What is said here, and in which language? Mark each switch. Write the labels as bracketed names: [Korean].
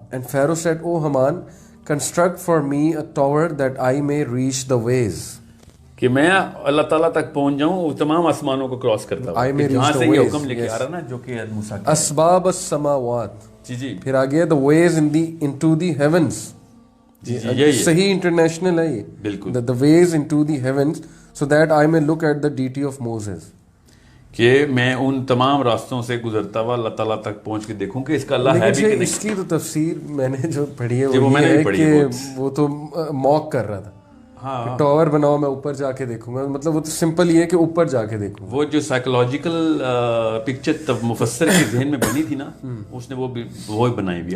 [English] And Pharaoh said, O Haman, construct for me a tower that I may reach the ways. [Urdu] کہ میں اللہ تعالیٰ تک پہنچ جاؤں تمام آسمانوں کو کراس کرتا ہوں. جہاں سے یہ حکم لے کے آ رہا نا جو کہ موسیٰ کا [Arabic] اسباب السماوات. [Urdu] جی [English] پھر آگے the ways into the heavens. [Urdu] صحیح انٹرنیشنل ہے یہ بالکل. [English] the ways into the heavens so that I may look at the deity of Moses. [Urdu] کہ میں ان تمام راستوں سے گزرتا ہوا اللہ تعالیٰ تک پہنچ کے دیکھوں کہ اس کا اللہ ہے بھی کہ نہیں. اس کی تو تفسیر میں نے جو پڑھی ہے وہ یہ ہے کہ وہ تو موک کر رہا تھا. ہاں ٹاور بناؤ میں اوپر جا کے دیکھوں گا. مطلب وہ تو سمپل یہ ہے کہ اوپر جا کے دیکھوں. وہ جو سائیکولوجیکل پکچر تب مفسر کے ذہن میں بنی تھی نا اس نے وہ بنائی ہوئی.